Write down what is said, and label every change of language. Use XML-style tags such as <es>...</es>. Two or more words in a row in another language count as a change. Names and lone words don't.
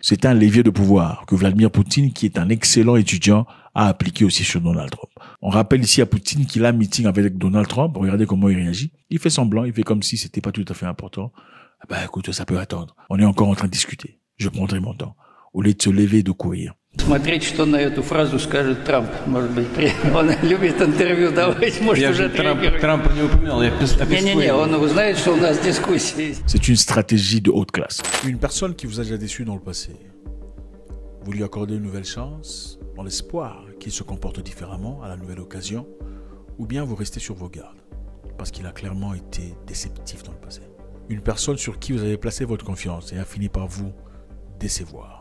<fr>C'est un levier de pouvoir que Vladimir Poutine, qui est un excellent étudiant, a appliqué aussi sur Donald Trump. On rappelle ici à Poutine qu'il a un meeting avec Donald Trump. Regardez comment il réagit. Il fait semblant, il fait comme si c'était pas tout à fait important. Écoute, ça peut attendre. On est encore en train de discuter. Je prendrai mon temps. Au lieu de se lever et de courir.</fr> <ru>Смотреть, что на эту фразу скажет Трамп. Может быть, он любит интервью давать, может уже реагировать. Трампа не упоминал. Не, он знает, что у нас дискуссии.</ru> <fr>C'est une stratégie de haute classe. Une personne qui vous a déjà déçu dans le passé, vous lui accordez une nouvelle chance dans l'espoir qu'il se comporte différemment à la nouvelle occasion, ou bien vous restez sur vos gardes parce qu'il a clairement été déceptif dans le passé. Une personne sur qui vous avez placé votre confiance et a fini par vous décevoir.</fr>